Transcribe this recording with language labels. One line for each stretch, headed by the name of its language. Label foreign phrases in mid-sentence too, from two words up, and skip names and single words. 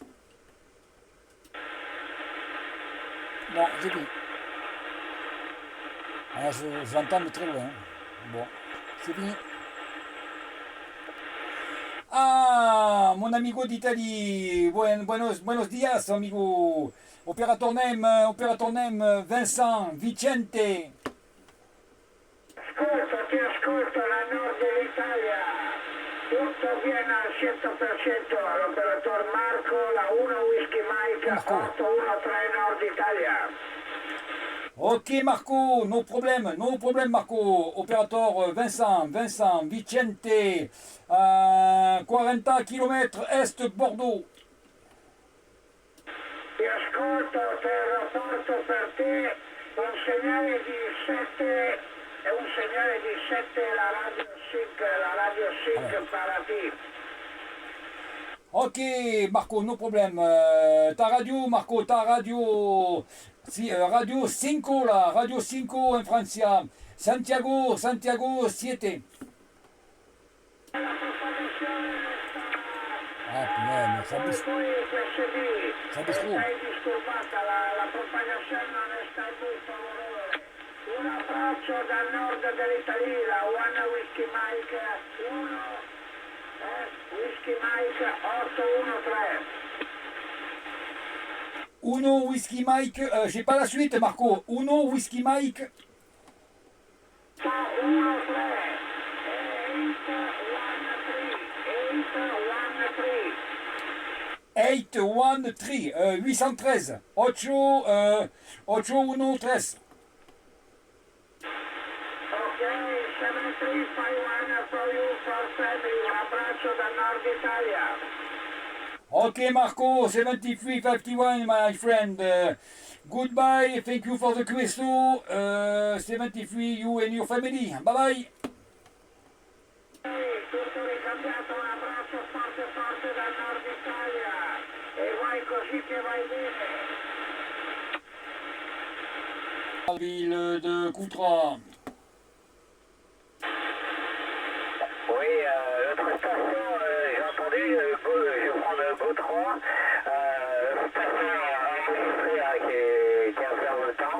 French: Non, j'ai plus. Ah, je l'entends de très loin. Bon, c'est fini. Ah, mon amigo d'Italie.
Spanish: Buenos días, amigo.
English: Operator name, Vincent, Vicente.
Italian: Ascolta, ti ascolto nel nord dell'Italia. Tutto viene al 100% all'operatore Marco, la 1 Whisky Mike, Marco. 813 Nord Italia.
French: Ok Marco, no problème Marco. Opérateur Vincent, Vicente, 40 km est Bordeaux.
Italian: Ti ascolto, porto per te un segnale di 7, è un segnale di 7 la radio sync
Spanish: para ti.
French: Ok Marco, no problème. Ta radio Marco, si, Radio 5 là, Radio 5 en Francia. Santiago 7. Ah putain, ça bouge.
Italian: Poi USB,
French: Ça bouge trop.
Italian: stai disturbata, la propagazione non è stata muy favorevole. Un abbraccio dal nord dell'Italia, One Whisky Mike 1, Whisky Mike 813.
French: Uno Whisky Mike, j'ai pas la suite Marco.
Italian: Uno Whisky Mike. 813. 813, 813, 813.
English: Ok, 7351 for you, for family,
Italian: un abbraccio dal nord Italia.
English: Ok Marco, 7351 my friend. Goodbye, thank you for the QSO. 73, you and your family. Bye bye.
Italian: Tutto ricambiato, un abbraccio forte dal nord Italia. E vai così che vai bene.
French: La ville de Coutras. Oui, notre station, j'ai entendu, je prends le Go 3, station enregistrée qui observe le temps.